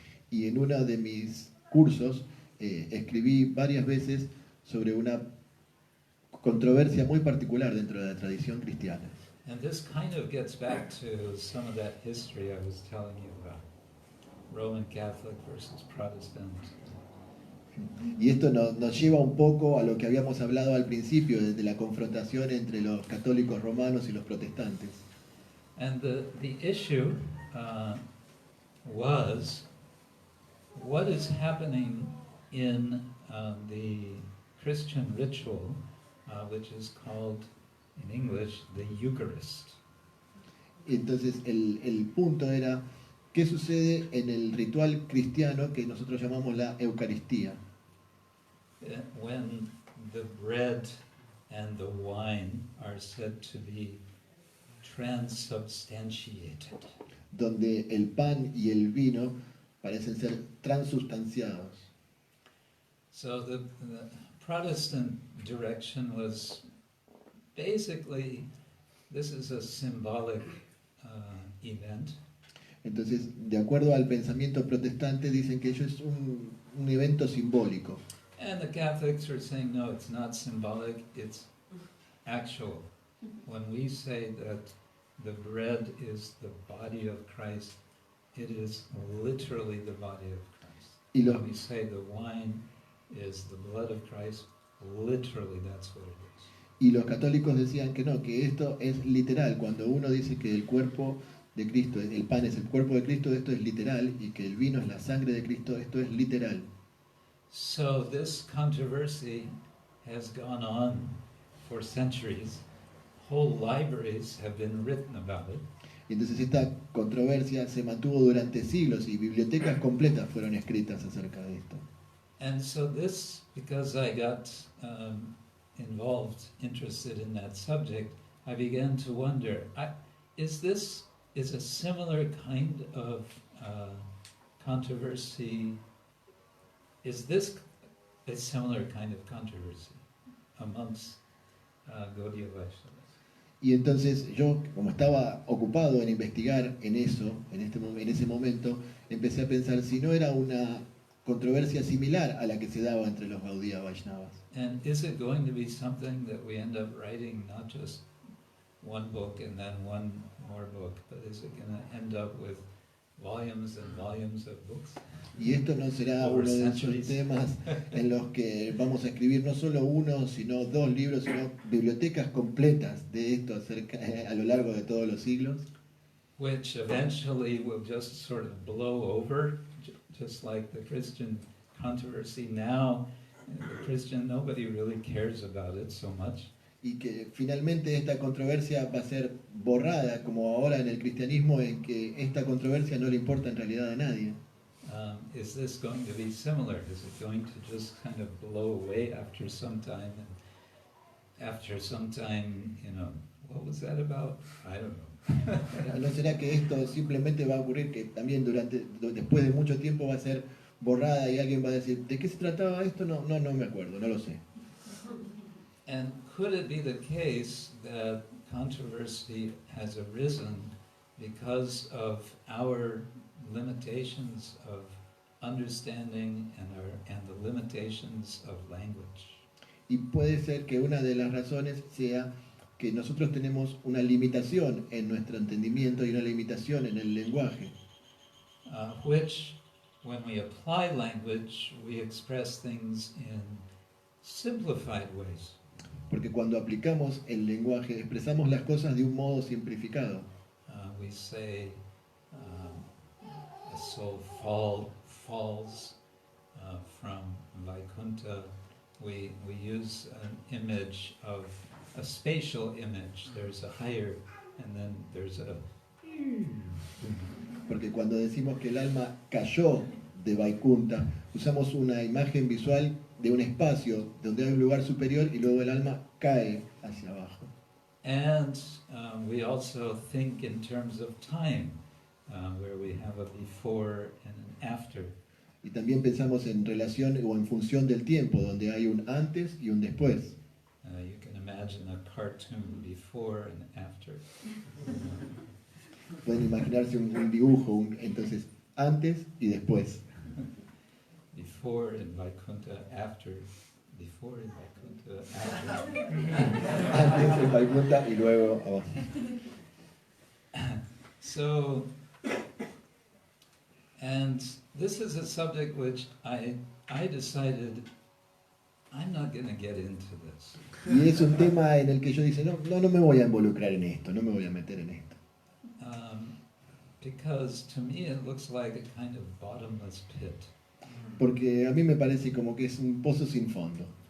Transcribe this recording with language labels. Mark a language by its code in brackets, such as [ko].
[es] Y en uno de mis cursos escribí varias veces sobre una controversia muy particular dentro de la tradición cristiana. [en] And this kind of gets back to some of that history I was telling you about, Roman Catholic versus Protestant. [es] Y esto nos lleva un poco a lo que habíamos hablado al principio, de la confrontación entre los católicos romanos y los protestantes. [en] And the issue was what is happening in the Christian ritual, which is called in English the Eucharist. [es] Entonces el punto era qué sucede en el ritual cristiano que nosotros llamamos la Eucaristía. [en] When the bread and the wine are said to be transubstantiated. [es] Donde el pan y el vino parecen ser transubstanciados. [en] So the Protestant direction was basically, this is a symbolic event. [es] Entonces, de acuerdo al pensamiento protestante, dicen que ello es un evento simbólico. [en] And the Catholics are saying, no, it's not symbolic, it's actual. When we say that the bread is the body of Christ, it is literally the body of Christ. When we say the wine is the blood of Christ, literally that's what it is. [es] Y los católicos decían que no, que esto es literal. Cuando uno dice que el cuerpo de Cristo, el pan es el cuerpo de Cristo, esto es literal, y que el vino es la sangre de Cristo, esto es literal. [en] So this controversy has gone on for centuries. Whole libraries have been written about it. [es] Y entonces esta controversia se mantuvo durante siglos y bibliotecas completas fueron escritas acerca de esto. [en] And so this, because I got involved, interested in that subject, I began to wonder, is a similar kind of controversy, is this a similar kind of controversy amongst Gaudiya Vaishnavas? [es] Y entonces yo, como estaba ocupado en investigar en eso, en ese momento, empecé a pensar si no era una controversia similar a la que se daba entre los Gaudiya Vaishnavas. [en] And is it going to be something that we end up writing not just one book and then one more book, but is it going to end up with volumes and volumes of books? [es] Y esto no será uno de esos temas en los que vamos a escribir no solo uno, sino dos libros, sino bibliotecas completas de esto a lo largo de todos los siglos. [en] Which eventually will just sort of blow over, just like the Christian controversy now. The Christian, nobody really cares about it so much. [es] Y que finalmente esta controversia va a ser borrada, como ahora en el cristianismo, en que esta controversia no le importa en realidad a nadie. [en] Is this going to be similar? Is it going to just kind of blow away after some time? And after some time, what was that about? I don't know. [es] ¿No será que esto simplemente va a ocurrir que también después de mucho tiempo va a ser borrada y alguien va a decir, ¿de qué se trataba esto? No me acuerdo, no lo sé. [en] And could it be the case that controversy has arisen because of our limitations of understanding and the limitations of language? [es] Y puede ser que una de las razones sea que nosotros tenemos una limitación en nuestro entendimiento y una limitación en el lenguaje, [en] Which, when we apply language, we express things in simplified ways. [es] porque cuando aplicamos el lenguaje expresamos las cosas de un modo simplificado. [en] We say a soul falls from Vaikuntha. We use an image of a spatial image. There's a higher, and then there's a. [es] Porque cuando decimos que el alma cayó de Vaikunta, usamos una imagen visual de un espacio donde hay un lugar superior y luego el alma cae hacia abajo. [en] And we also think in terms of time, where we have a before and an after. [es] Y también pensamos en relación o en función del tiempo, donde hay un antes y un después. [en] You can imagine a cartoon before and after. [es] Pueden imaginarse un dibujo, entonces antes y después. [en] Before in Vaikuntha, after. Before in Vaikuntha, after. [es] Antes en Vaikunta y luego abajo. [en] So, and this is a subject which I decided I'm not going to get into this. [es] Y es un tema en el que yo dice, no me voy a involucrar en esto, no me voy a meter en esto. [en] Because to me it looks like a kind of bottomless pit. [es] Porque a mí me parece como que es un pozo sin fondo.